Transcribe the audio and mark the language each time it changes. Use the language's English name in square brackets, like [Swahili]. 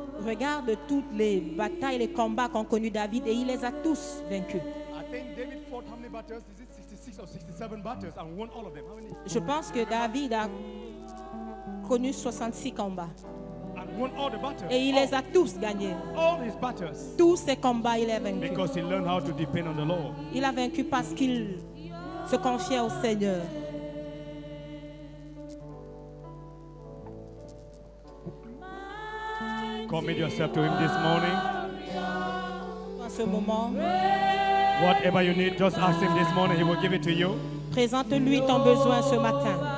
[French] Regarde toutes les batailles, les combats qu'ont connus David et il les a tous vaincus. [English] I think David fought how many battles? Is it 66 or 67 battles and won all of them? How many? [French] Je pense que David a connu 66 combats [English] And won all the battles. [French] et il les a tous gagnés. [English] All his battles. [French] Tous ces combats, il les a vaincus. [English] Because he learned how to depend on the Lord. [French] Il a vaincu parce qu'il se confiait au Seigneur. [English] Commit yourself to him this morning. [French] En ce moment, [English] Whatever you need, just ask him this morning. He will give it to you. [French] présente-lui ton besoin ce matin.